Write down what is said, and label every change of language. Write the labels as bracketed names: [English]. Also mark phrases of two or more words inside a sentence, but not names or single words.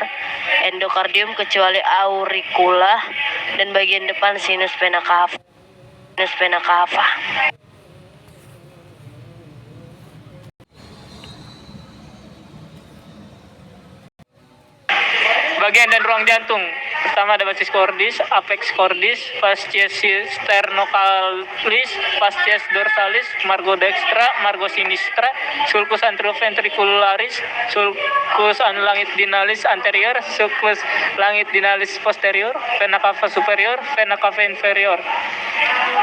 [Indonesian] Endokardium kecuali auricula dan bagian depan [Latin] sinus vena cava. [Indonesian] Bagian dan ruang jantung. Pertama ada [Latin] basis cordis, apex cordis, fascies sternocalis, fascies dorsalis, margo dextra, margo sinistra, sulcus anteroventricularis, sulcus langitudinalis anterior, sulcus langitudinalis posterior, vena cava superior, vena cava inferior.